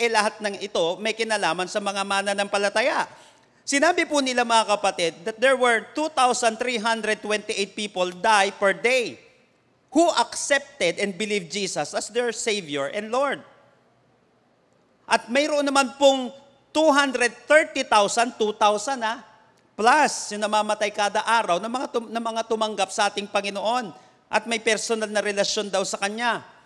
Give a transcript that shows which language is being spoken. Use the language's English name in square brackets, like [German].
[Filipino] Lahat ng ito may kinalaman sa mga mananampalataya. Sinabi po nila mga kapatid [English] that there were 2,328 people die per day who accepted and believed Jesus as their Savior and Lord. [Filipino] At mayroon naman pong 230,000, 2,000 plus yung namamatay kada araw na mga tumanggap sa ating Panginoon at may personal na relasyon daw sa Kanya.